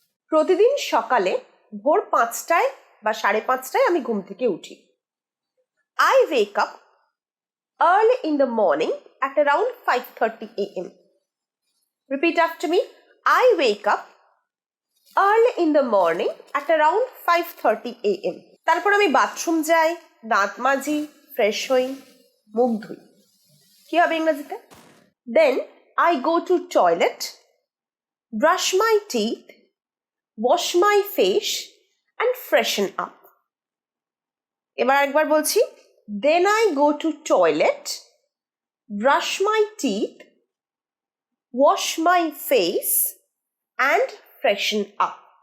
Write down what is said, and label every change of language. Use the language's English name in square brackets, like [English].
[Bangla] প্রতিদিন সকালে ভোর 5টায় বা 5:30টায় আমি ঘুম থেকে উঠি। [English] I wake up early in the morning at around 5:30 a.m. Repeat after me. I wake up early in the morning at around 5:30 a.m. [Bangla] তারপর আমি বাথরুম যাই, দাঁত মাজি, ফ্রেশ হই, মুখ ধুই। কি হবে ইংরেজিতে? [English] Then I go to toilet, brush my teeth, wash my face and freshen up. [Bangla] এবার একবার বলছি। [English] Then I go to toilet, brush my teeth, wash my face and freshen up.